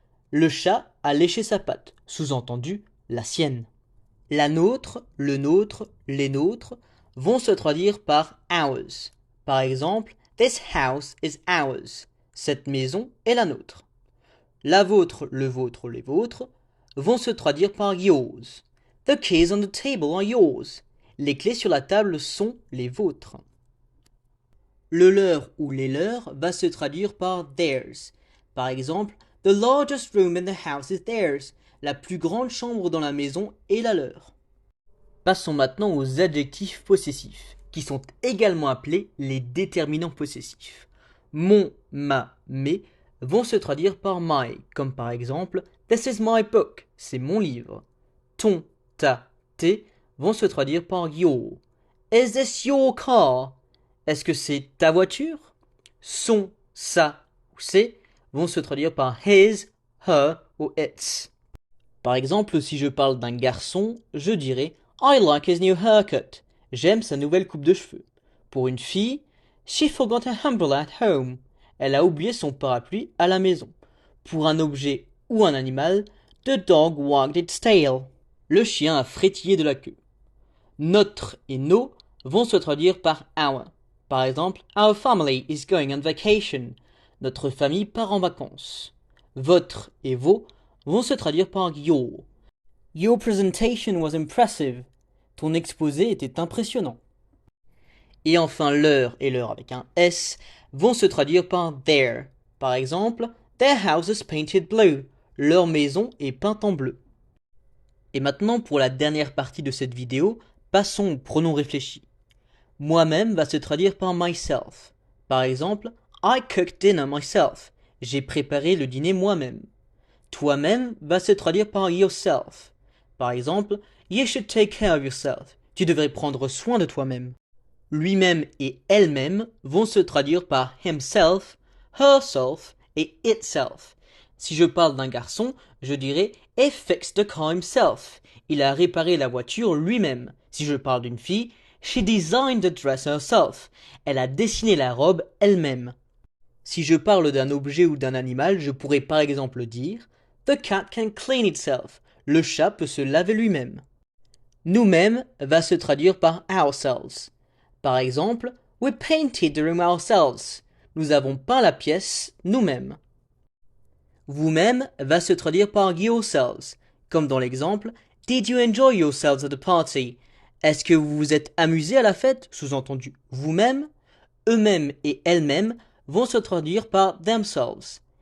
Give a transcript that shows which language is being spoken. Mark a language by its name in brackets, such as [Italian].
[French] Le chat a léché sa patte, sous-entendu la sienne. La nôtre, le nôtre, les nôtres vont se traduire par ours. Par exemple, [English] This house is ours. [French] Cette maison est la nôtre. La vôtre, le vôtre, les vôtres vont se traduire par yours. [English] The keys on the table are yours. [French] Les clés sur la table sont les vôtres. Le leur ou les leurs va se traduire par theirs. Par exemple, [English] The largest room in the house is theirs. [French] La plus grande chambre dans la maison est la leur. Passons maintenant aux adjectifs possessifs, qui sont également appelés les déterminants possessifs. Mon, ma, mes vont se traduire par my, comme par exemple [English] This is my book, [French] c'est mon livre. Ton, ta, tes vont se traduire par your. [English] Is this your car? [French] Est-ce que c'est ta voiture? Son, sa ou ses vont se traduire par his, her ou its. Par exemple, si je parle d'un garçon, je dirais [English] I like his new haircut. [French] J'aime sa nouvelle coupe de cheveux. Pour une fille, [English] she forgot her umbrella at home. [French] Elle a oublié son parapluie à la maison. Pour un objet ou un animal, [English] the dog wagged its tail. [French] Le chien a frétillé de la queue. Notre et nos vont se traduire par our. Par exemple, [English] Our family is going on vacation. [French] Notre famille part en vacances. Votre et vos vont se traduire par your. [English] Your presentation was impressive. [French] Ton exposé était impressionnant. Et enfin, leur et leur avec un S vont se traduire par their. Par exemple, [English] Their house is painted blue. [French] Leur maison est peinte en bleu. Et maintenant, pour la dernière partie de cette vidéo, passons aux pronoms réfléchis. Moi-même va se traduire par myself. Par exemple, [English] I cooked dinner myself. [French] J'ai préparé le dîner moi-même. Toi-même va se traduire par yourself. Par exemple, [English] you should take care of yourself. [French] Tu devrais prendre soin de toi-même. Lui-même et elle-même vont se traduire par himself, herself et itself. Si je parle d'un garçon, je dirais [English] he fixed the car himself. [French] Il a réparé la voiture lui-même. Si je parle d'une fille, [English] she designed the dress herself. [French] Elle a dessiné la robe elle-même. Si je parle d'un objet ou d'un animal, je pourrais par exemple dire [English] the cat can clean itself. [French] Le chat peut se laver lui-même. Nous-mêmes va se traduire par ourselves. Par exemple, [English] we painted the room ourselves. [French] Nous avons peint la pièce nous-mêmes. Vous-même va se traduire par yourselves, comme dans l'exemple [English] Did you enjoy yourselves at the party? [French] Est-ce que vous vous êtes amusé à la fête? Sous-entendu vous-même. Eux-mêmes et elles-mêmes vont se traduire par themselves.